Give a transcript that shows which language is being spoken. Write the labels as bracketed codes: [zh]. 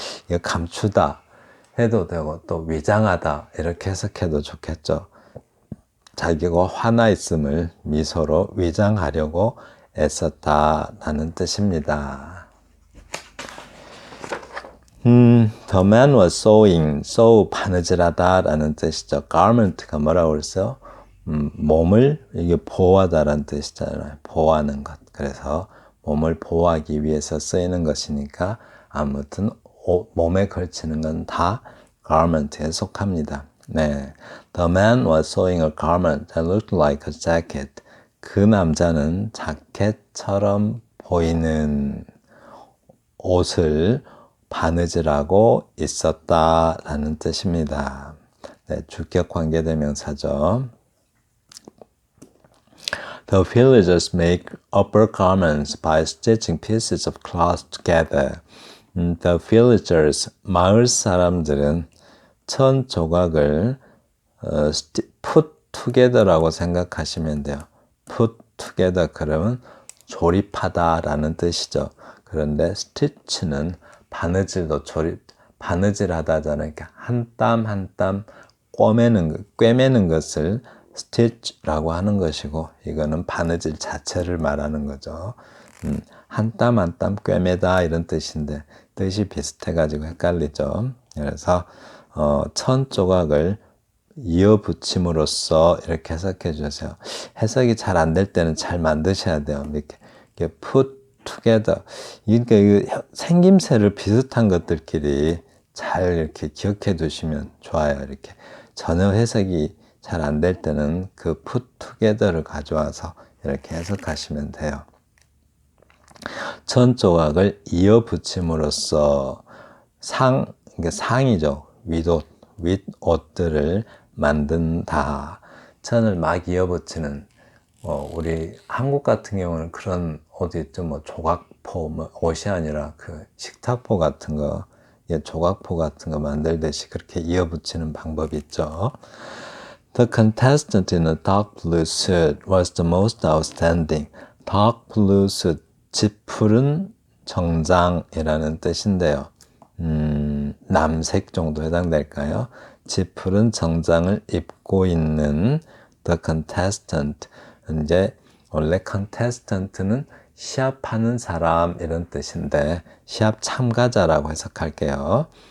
[ko] 이거 감추다 해도 되고 또 위장하다 이렇게 해석해도 좋겠죠. 자기가 화나 있음을 미소로 위장하려고 애썼다라는 뜻입니다. [en] The man was sewing, sew [ko] 바느질하다라는 뜻이죠. garment가 뭐라고 그랬어요? 몸을 이게 보호하다라는 뜻이잖아요. 보호하는 것. 그래서 몸을 보호하기 위해서 쓰이는 것이니까 아무튼 몸에 걸치는 건 다 garment에 속합니다. [en] 네, The man was sewing a garment that looked like a jacket. [ko] 그 남자는 자켓처럼 보이는 옷을 바느질하고 있었다라는 뜻입니다. 네, 주격 관계대명사죠. [en] The villagers make upper garments by stitching pieces of cloth together. The villagers, [ko] 마을 사람들은 천 조각을 put together라고 생각하시면 돼요. put together 그러면 조립하다라는 뜻이죠. 그런데 stitch는 바느질도 바느질하다잖아요. 그러니까 한 땀 한 땀 꿰매는 것을 stitch라고 하는 것이고, 이거는 바느질 자체를 말하는 거죠. 한 땀 한 땀 꿰매다 이런 뜻인데 뜻이 비슷해가지고 헷갈리죠. 그래서 천 조각을 이어붙임으로써 이렇게 해석해 주세요. 해석이 잘 안 될 때는 잘 만드셔야 돼요. 이렇게 put together. 그러니까 생김새를 비슷한 것들끼리 잘 이렇게 기억해 두시면 좋아요. 이렇게 전혀 해석이 잘 안 될 때는 그 put together를 가져와서 이렇게 해석하시면 돼요. 천 조각을 이어붙임으로써 상이죠. 윗옷들을 만든다. 천을 막 이어붙이는, 우리 한국 같은 경우는 그런 옷 있죠. 뭐 조각포, 옷이 아니라 그 식탁포 같은 거, 조각포 같은 거 만들듯이 그렇게 이어붙이는 방법이 있죠. [en] The contestant in a dark blue suit was the most outstanding. [ko] dark blue suit, 짙푸른 정장이라는 뜻인데요. 남색 정도 해당될까요? 짙푸른 정장을 입고 있는 the contestant. 이제 원래 contestant는 시합하는 사람 이런 뜻인데 시합 참가자라고 해석할게요.